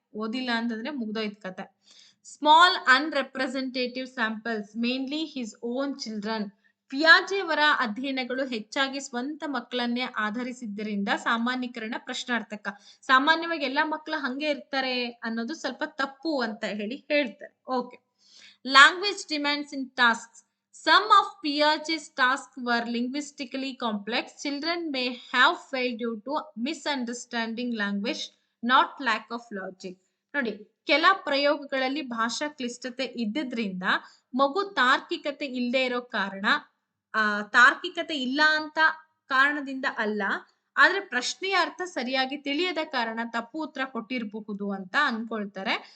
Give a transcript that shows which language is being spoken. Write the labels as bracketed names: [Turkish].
[Kannada] ಓದಿಲ್ಲ ಅಂತಂದ್ರೆ ಮುಗ್ದೋಯ್ತು ಕತೆ. [English] Small ಅನ್ರೆಪ್ರೆಸೆಂಟೇಟಿವ್ samples, mainly his own children. [Kannada] ಪಿಯಾಜೆ ಅವರ ಅಧ್ಯಯನಗಳು ಹೆಚ್ಚಾಗಿ ಸ್ವಂತ ಮಕ್ಕಳನ್ನೇ ಆಧರಿಸಿದ್ದರಿಂದ ಸಾಮಾನ್ಯೀಕರಣ ಪ್ರಶ್ನಾರ್ಥಕ. ಸಾಮಾನ್ಯವಾಗಿ ಎಲ್ಲಾ ಮಕ್ಕಳು ಹಂಗೆ ಇರ್ತಾರೆ ಅನ್ನೋದು ಸ್ವಲ್ಪ ತಪ್ಪು ಅಂತ ಹೇಳಿ ಹೇಳ್ತಾರೆ. [English] Okay, language demands in tasks. Some of Piaget's tasks were linguistically complex. Children may have failed due to misunderstanding language, not lack of logic. [Kannada] ನೋಡಿ, ಕೆಲ ಪ್ರಯೋಗಗಳಲ್ಲಿ ಭಾಷಾ ಕ್ಲಿಷ್ಟತೆ ಇದ್ದಿದ್ರಿಂದ ಮಗು ತಾರ್ಕಿಕತೆ ಇಲ್ಲದೆ ಇರೋ ಕಾರಣ, ತಾರ್ಕಿಕತೆ ಇಲ್ಲ ಅಂತ ಕಾರಣದಿಂದ ಅಲ್ಲ, ಆದ್ರೆ ಪ್ರಶ್ನೆಯ ಅರ್ಥ ಸರಿಯಾಗಿ ತಿಳಿಯದ ಕಾರಣ ತಪ್ಪು ಉತ್ತರ ಕೊಟ್ಟಿರಬಹುದು ಅಂತ ಅನ್ಕೊಳ್ತಾರೆ.